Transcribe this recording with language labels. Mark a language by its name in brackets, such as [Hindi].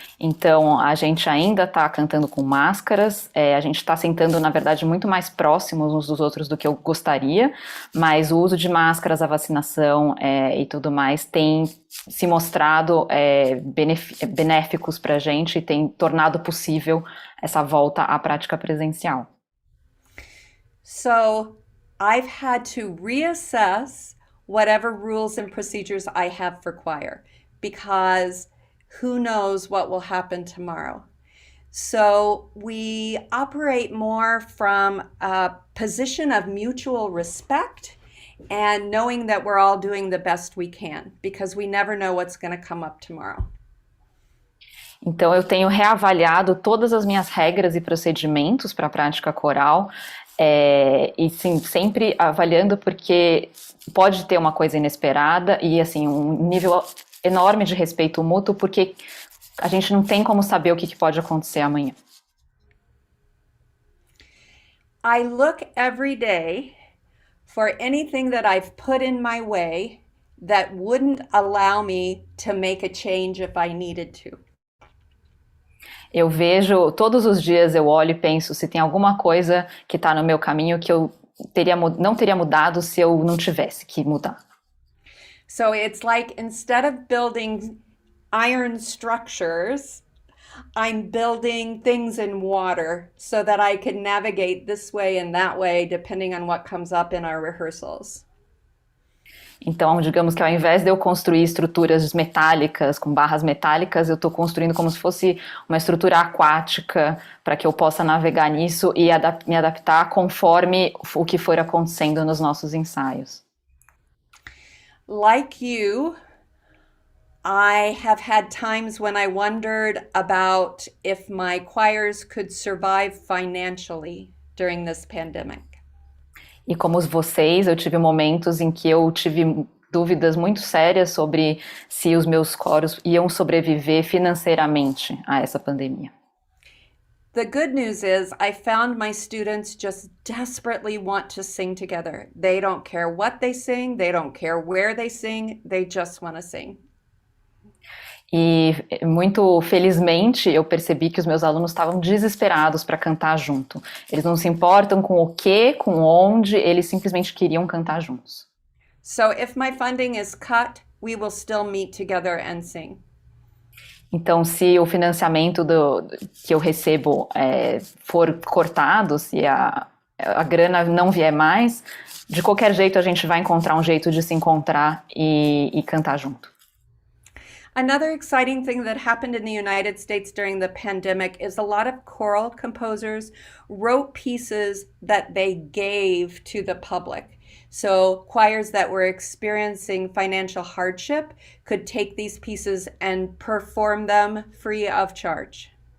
[Portuguese] Então, a gente ainda está cantando com máscaras, a gente está sentando, na verdade, muito mais próximos uns dos outros do que eu gostaria, mas o uso de máscaras, a vacinação e tudo mais tem se mostrado benéficos para a gente e tem tornado possível essa volta à prática presencial. [English] So, I've had to reassess whatever rules and procedures I have for choir, because who knows what will happen tomorrow? So we operate more from a position of mutual respect and knowing that we're all doing the best we can, because we never know what's going to come up tomorrow. [Portuguese] Então, eu tenho reavaliado todas as minhas regras e procedimentos para a prática coral, e sim, sempre avaliando porque pode ter uma coisa inesperada e assim, um nível enorme de respeito mútuo, porque a gente não tem como saber o que pode acontecer amanhã. [English] I look every day for anything that I've put in my way that wouldn't allow me to make a change if I needed to. [Portuguese] Eu vejo, todos os dias eu olho e penso se tem alguma coisa que está no meu caminho que eu não teria mudado se eu não tivesse que mudar. [English] So it's like instead of building iron structures, I'm building things in water so that I can navigate this way and that way depending on what comes up in our rehearsals. [Portuguese] Então, digamos que ao invés de eu construir estruturas metálicas, com barras metálicas, eu estou construindo como se fosse uma estrutura aquática para que eu possa navegar nisso e me adaptar conforme o que for acontecendo nos nossos ensaios. [English] Like you, I have had times when I wondered about if my choirs could survive financially during this pandemic. [Portuguese] E como vocês, eu tive momentos em que eu tive dúvidas muito sérias sobre se os meus coros iam sobreviver financeiramente a essa pandemia. [English] The good news is I found my students just desperately want to sing together. They don't care what they sing, they don't care where they sing, they just want to sing. [Portuguese] E muito felizmente eu percebi que os meus alunos estavam desesperados para cantar junto. Eles não se importam com o que, com onde, eles simplesmente queriam cantar juntos. [English] So if my funding is cut, we will still meet together and sing. [Portuguese] Então, se o financiamento que eu recebo for cortado, se a grana não vier mais, de qualquer jeito a gente vai encontrar um jeito de se encontrar e cantar junto. [English] Another exciting thing that happened in the United States during the pandemic is a lot of choral composers wrote pieces that they gave to the public. So choirs that were experiencing financial hardship could take these pieces and perform them free of charge.